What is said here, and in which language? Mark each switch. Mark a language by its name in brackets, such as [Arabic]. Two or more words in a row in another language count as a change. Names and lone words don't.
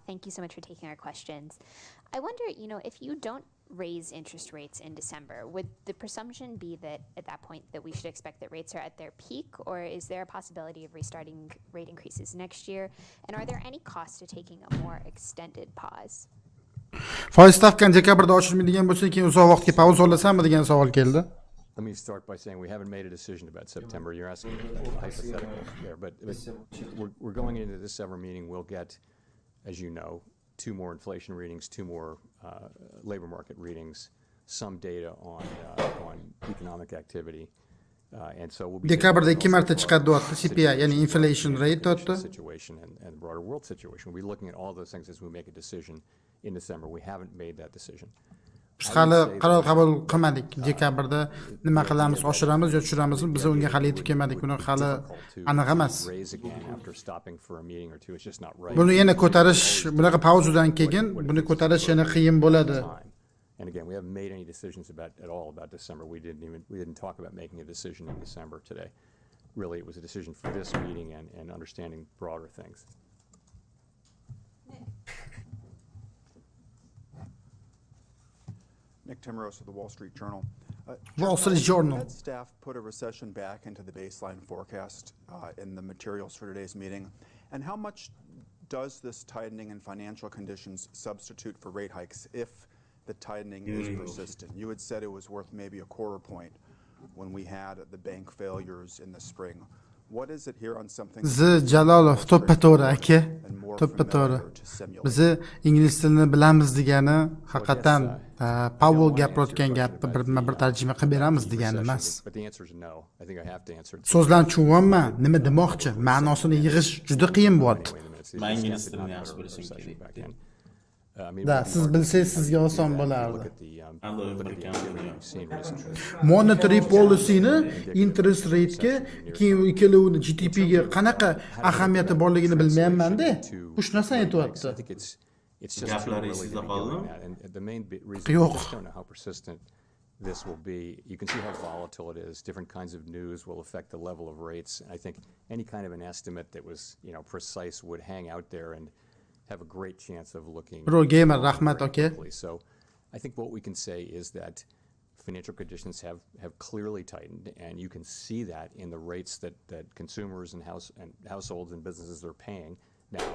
[English] Thank you so much for taking our questions. I wonder, you know, if you don't raise interest rates in December, would the presumption be that at that point that we should expect that rates are at their peak, or is there a possibility of restarting rate increases next year? And are there any costs to taking a more extended pause? [Uzbek] Foiz stavkani dekabrda oshirmaydigan bo'lsa, keyin uzoq vaqtga pauz olasanmi degan savol keldi. [English] Let me start by saying we haven't made a decision about September. You're asking a hypothetical there, but we're going into the December meeting. We'll get, as you know, 2 more inflation readings, 2 more labor market readings, some data on economic activity, and so we'll be [Uzbek] Dekabrda 2 marta chiqadi deyapti CPI, ya'ni [English] inflation rate [Uzbek] deyapti. [English] Situation and the broader world situation. We'll be looking at all those things as we make a decision in December. We haven't made that decision. [Uzbek] Biz hali qaror qabul qilmadik. Dekabrda nima qilamiz, oshiramiz yo tushiramizmi? Biz unga hali yetib kelmadik. Buni hali aniq emas. Buni yana ko'tarish, bunaqa pauzadan keyin buni ko'tarish yana qiyin bo'ladi. [English] And again, we haven't made any decisions at all about December. We didn't talk about making a decision in December today. Really, it was a decision for this meeting and understanding broader things. Nick Timmeros of the Wall Street Journal. Wall Street Journal. Fed staff put a recession back into the baseline forecast in the materials for today's meeting. And how much does this tightening in financial conditions substitute for rate hikes if the tightening is persistent? You had said it was worth maybe a quarter point when we had the bank failures in the spring. What is it here on something? [Uzbek] Jalolov to'ppa-to'g'ri aka. To'ppa-to'g'ri. Biz ingliz tilini bilamiz degani haqiqatan Powell gapirayotgan gapni bir tarjima qilib beramiz degani emas. So'zlarni tushunyapman, nima demoqchi, ma'nosini yig'ish juda qiyin bo'lyapti. Men ingliz tilini yaxshi bilishim kerak. Da, siz bilsangiz sizga oson bo'lardi. [English] Monetary policy'ni interest rate'ga [Uzbek] keyin ikkalovini GDP'ga qanaqa ahamiyati borligini bilmayapman-da. Xush narsani aytyapti. Gaplari esingizda qoldimi? Yo'q. [English] This will be, you can see how volatile it is. Different kinds of news will affect the level of rates. And I think any kind of an estimate that was, precise would hang out there and have a great chance of looking. [Uzbek] Bro, gamer, rahmat, okay. [English] So I think what we can say is that financial conditions have clearly tightened, and you can see that in the rates that consumers and households and businesses are paying now.